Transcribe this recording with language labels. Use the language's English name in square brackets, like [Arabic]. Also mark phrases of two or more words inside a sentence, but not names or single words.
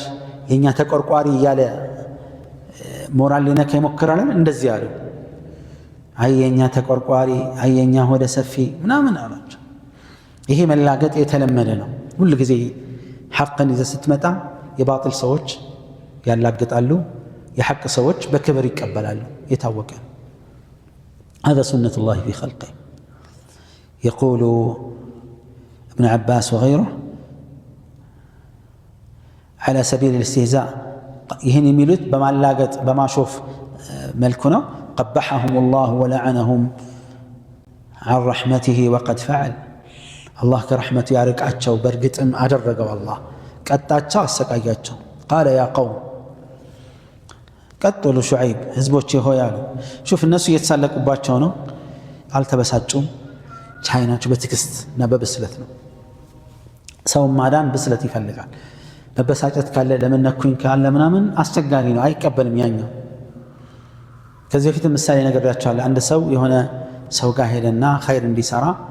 [Amharic] የእኛ ተቆርቋሪ እያለ ሞራል ሊነካ ይሞክራል። እንደዚህ አሉ። አይ የእኛ ተቆርቋሪ፣ አይ የእኛ ሆደ ሰፊ ምናምን አሏቸው። ይሄ መላገጥ የተለመደ ነው። ሁል ጊዜ ሐቅን ይዘህ ስትመጣ የባጢል ሰዎች ያላግጣሉ፣ የሐቅ ሰዎች በክብር ይቀበላሉ። የታወቀ [Arabic] هذا سنة الله في خلقه. يقول ابن عباس وغيره على سبيل الاستهزاء [Amharic] ይህን የሚሉት በማላገጥ በማሾፍ መልኩ ነው። [Arabic] قبحهم الله ولعنهم عن رحمته وقد فعل الله كرحمته [Amharic] ያርቃቸው በእርግጥም አደረገው። አላህ ቀጣቸው፣ አሰቃያቸው። [Arabic] قال يا قوم [Amharic] ቀጥሉ ሹዐይብ ህዝቦቼ ሆይ አሉ። ሹፍ እነሱ እየተሳለቁባቸው ነው፣ አልተበሳጩም። ቻይናቸው በትዕግስት እና በብስለት ነው። ሰው ማዳን ብስለት ይፈልጋል። መበሳጨት ካለ ለምን ነኩኝ ካለ ምናምን አስቸጋሪ ነው፣ አይቀበልም ያኛው። ከዚህ በፊት ምሳሌ ነግሬያቸዋለሁ። አንድ ሰው የሆነ ሰው ጋር ሄደና ኸይር እንዲሰራ